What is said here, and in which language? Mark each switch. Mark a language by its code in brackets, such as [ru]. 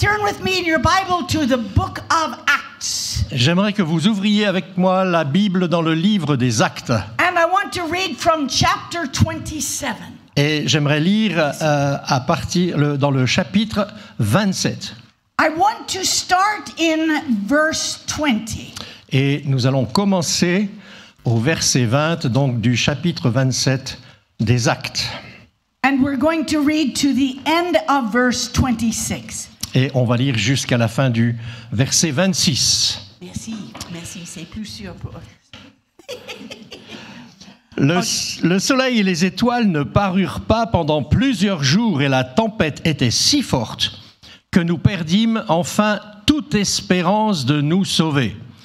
[en] with me in your Bible to the book of Acts. [fr] J'aimerais que vous ouvriez avec moi la Bible dans le livre des Actes. [en] And I want to read from chapter 27. [fr] Et j'aimerais lire dans le chapitre 27. [en] I want to start in verse 20. [fr] Et nous allons commencer au verset 20, donc du chapitre 27 des Actes. [en] And we're going to read to the end of verse 26. [fr] Et on va lire jusqu'à la fin du verset 26. Merci, c'est plus sûr pour... Le soleil et les étoiles ne parurent pas pendant plusieurs jours et la tempête était si forte que nous perdîmes enfin toute espérance de nous sauver.